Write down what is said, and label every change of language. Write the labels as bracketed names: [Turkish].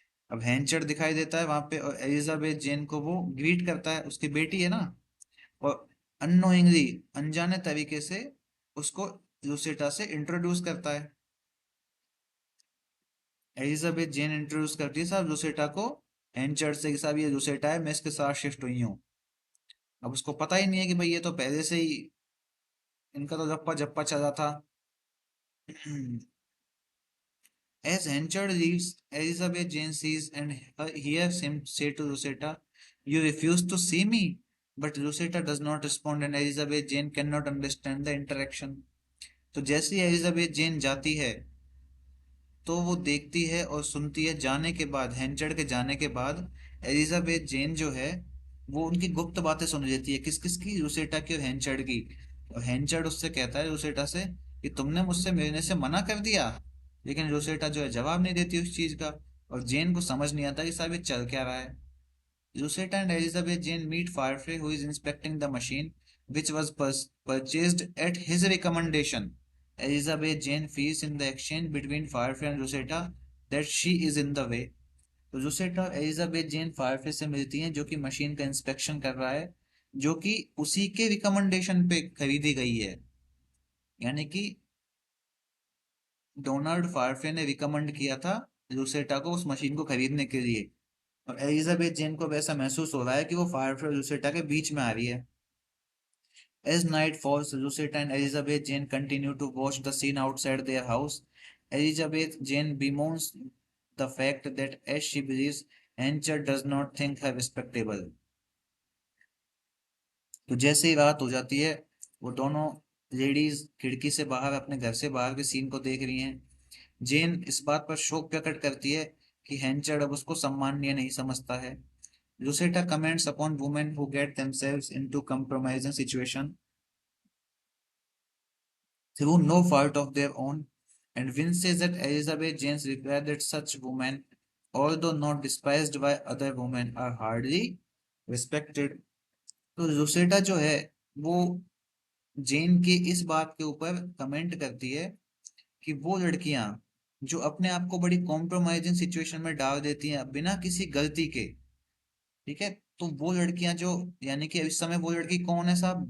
[Hindi] अब हैंचर दिखाई देता है वहां पे, और एलिजाबेथ जेन को वो ग्रीट करता है, उसकी बेटी है ना, और अननोइंगली, अनजाने तरीके से उसको लूसेटा से इंट्रोड्यूस करता है। एलिजाबेथ जेन इंट्रोड्यूस करती है साहब लूसेटा को एंचर से कि साहब ये लूसेटा है, मैं इसके साथ शिफ्ट हुई हूँ। अब उसको पता ही नहीं है कि भाई ये तो पहले से ही इनका तो जप्पा जप्पा चला था। [English] As Henchard leaves, Elizabeth Jane sees and hears him say to Rosetta, "You refuse to see me." But Rosetta does not respond, and Elizabeth Jane cannot understand the interaction. [Hindi] तो जैसे ही एलिजाबेथ जेन जाती है, तो वो देखती है और सुनती है, जाने के बाद, हेंचर्ड के जाने के बाद एलिजाबेथ जेन जो है वो उनकी गुप्त बातें सुन लेती है। किस किस की? रूसेटा की और हेंचर्ड की। और हेंचर्ड उससे कहता है, रूसेटा से, कि तुमने मुझसे मिलने से मना कर दिया। लेकिन रूसेटा जो है जवाब नहीं देती उस चीज का, और जेन को समझ नहीं आता कि साहब ये चल क्या रहा है। [English] Lucetta and Elizabeth Jane meet Firefly, who is inspecting the machine, which was purchased at his recommendation. Elizabeth Jane feels in the exchange between Firefly and Lucetta that she is in the way. [Hindi] तो Lucetta और Elizabeth जेन Firefly से मिलती हैं, जो कि machine का inspection कर रहा है, जो कि उसी के रिकमेंडेशन पे खरीदी गई है। यानी कि डोनाल्ड फायरफ्लाई ने रिकमेंड किया था लूसेटा को उस मशीन को खरीदने के लिए, और एलिजाबेथ जेन को वैसा महसूस हो रहा है कि वो फायरफ्लाई और लूसेटा के बीच में आ रही है। [English] As night falls, Lucetta and Elizabeth Jane continue to watch the scene outside their house. Elizabeth Jane bemoans the fact that, as she believes, Hencher does not think her respectable. [Hindi] तो जैसे ही रात हो जाती है, वो दोनों लेडीज खिड़की से बाहर, अपने घर से बाहर के सीन को देख रही हैं। जेन इस बात पर शोक प्रकट करती है कि हैंचर्ड अब उसको सम्माननीय नहीं समझता है। [English] Lucetta comments upon women who get themselves into compromising situation through no fault of their own, and Vince says that Elizabeth Jane's reply that such women, although not despised by other women, are hardly respected. [Hindi] तो लुसेटा जो है वो जेन के इस बात के ऊपर comment करती है कि वो लड़कियां जो अपने आप को बड़ी कॉम्प्रोमाइजिंग सिचुएशन में डाल देती हैं बिना किसी गलती के, ठीक है, तो वो लड़कियां जो, यानी कि इस समय वो लड़की कौन है साहब?